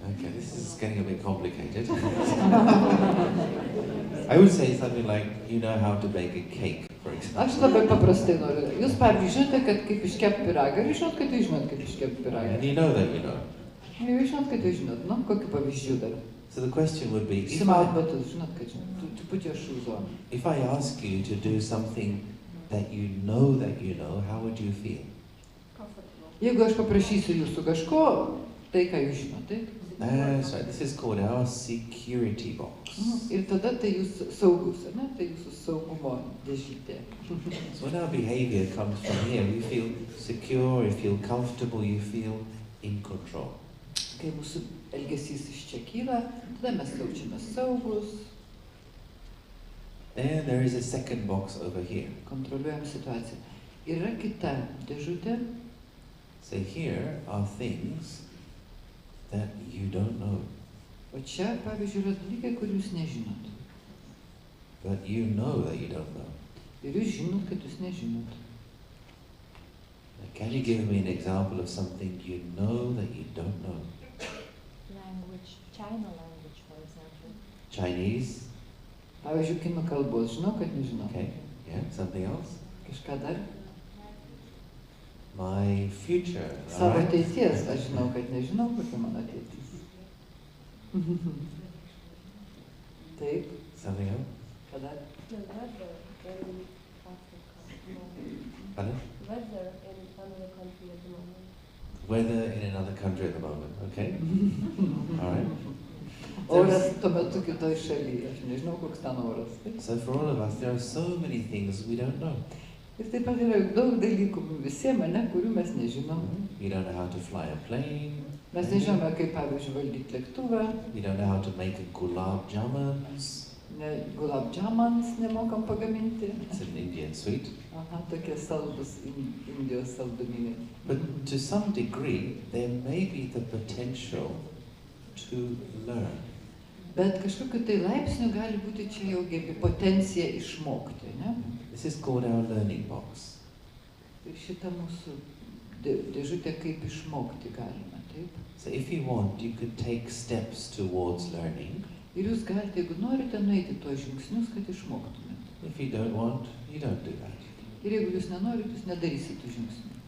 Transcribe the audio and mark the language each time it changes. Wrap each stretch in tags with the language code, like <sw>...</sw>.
<en>Okay, this is getting a bit complicated. I would say something like, you know how to bake a cake, for example.</en> <lt>Aš labai paprastai noriu. Jūs, pavyzdžiui, žinote, kad kaip iškepti pyragą, ir žinot, kad jūs žinot, kaip iškepti pyragą.</lt> <en>And you know that you know.</en> <lt>Ir jūs žinot, kad jūs žinot. Nu, kokių pavyzdžių dar?</lt> <en>So the question would be,</en> <lt>Simaut batus, žinot, kad žinot.</lt> <en>To put your shoes on. if I ask you to do something that you know, how would you feel? Comfortable.</en> <lt>Jeigu aš paprašysiu jūsų kažko, tai ką jūs žinot, taip?</lt> <en>That's right. This is called our security box.</en> <lt>Ir tada tai jūs saugus, ne? Tai jūsų saugumo dėžytė.</lt> <en>So when our behavior comes from here, we feel secure, we feel comfortable, you feel in control.</en> <lt>Kai mūsų elgesys iš čia kyla, tada mes jaučiame saugus.</lt> <en>Then there is a second box over here.</en> <lt>Kontroliuojam situaciją. Yra kita dėžutė.</lt> <en>So here are things that you don't know.</en> <lt>O čia, pavyzdžiui, yra dalykai, kur jūs nežinot.</lt> <en>But you know that you don't know.</en> <lt>Ir jūs žinot, kad jūs nežinot.</lt> <en>Now, can you give me an example of something you know that you don't know? Language. China language, for example. Chinese?</en> <lt>Pavyzdžiui, kinų kalbos, žinau, kad nežinau.</lt> <en>Okay. Yeah, something else?</en> <lt>Kažką dar?</lt> <en>My future.</en> <lt>Savo</lt> <en>Alright?</en> <lt>ateities, aš žinau, kad nežinau, kokia mano ateitis. Taip,</lt> <en>Something else?</en> <lt>ką dar?</lt> <en>The weather in Africa. Pardon? Weather in another country at the moment. Weather in another country at the moment. Okay. Alright.</en> <lt>Oras tuo metu kitoj šalyje, aš nežinau, koks ten oras.</lt> <en>So for all of us, there are so many things we don't know.</en> <lt>Ir taip pat yra daug dalykų visiems, ne, kurių mes nežinom.</lt> <en>You don't know how to fly a plane.</en> <lt>Mes nežinome, kaip, pavyzdžiui, valdyti lėktuvą,</lt> <en>You don't know how to make a gulab jamans.</en> <lt>gulab jamans nemokam pagaminti.</lt> <en>It's an Indian sweet.</en> <lt>Aha, tokie saldus Indijos saldumynai.</lt> <en>But to some degree, there may be the potential to learn.</en> <lt>Bet kažkokiu tai laipsniu gali būti čia jau potencija išmokti, ne?</lt> <en>This is called our learning box.</en> <lt>Ir šitą mūsų dėžutę kaip išmokti galima, taip?</lt> <en>So if you want, you could take steps towards learning.</en> <lt>Ir jūs galite, jeigu norite, nueiti tuos žingsnius, kad išmoktumėte.</lt> <en>If you don't want, you don't do that.</en> <lt>Ir jeigu jūs nenorit, jūs nedarysit tų žingsnių.</lt>